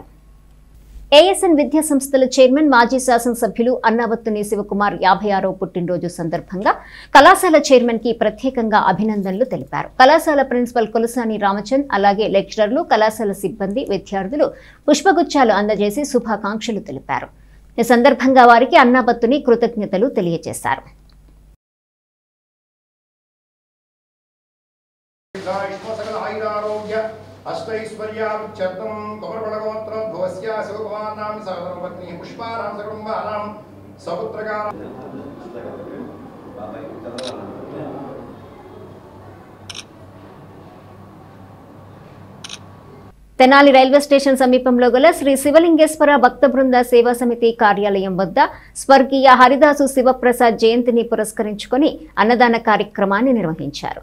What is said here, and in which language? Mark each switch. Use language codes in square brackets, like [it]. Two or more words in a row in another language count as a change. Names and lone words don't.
[te] ఏఎస్ఎన్ విద్యా సంస్థల చైర్మన్, మాజీ శాసనసభ్యులు అన్నాబత్తుని శివకుమార్ 56వ పుట్టినరోజు సందర్భంగా కళాశాల చైర్మన్ కి ప్రత్యేకంగా అభినందనలు తెలిపారు. కళాశాల ప్రిన్సిపల్ కొలసాని రామచంద్, అలాగే లెక్చరర్లు, కళాశాల సిబ్బంది, విద్యార్థులు పుష్పగుచ్చాలు అందజేసి శుభాకాంక్షలు తెలిపారు. ఈ సందర్భంగా వారికి అన్నాబత్తుని కృతజ్ఞతలు తెలియజేశారు. [sa] अष्टैश्वर्यावृच्छर्दं कमलपणगोत्रोद्भवस्य शिवकुमारनाम सहधर्मपत्नी पुष्पानां सकुटुम्बानां सपुत्रकाः [te] తెనాలి రైల్వే స్టేషన్ సమీపంలో గల శ్రీ శివలింగేశ్వర భక్త బృంద సేవా సమితి కార్యాలయం వద్ద స్వర్గీయ హరిదాసు శివప్రసాద్ జయంతిని పురస్కరించుకొని అన్నదాన కార్యక్రమాన్ని నిర్వహించారు.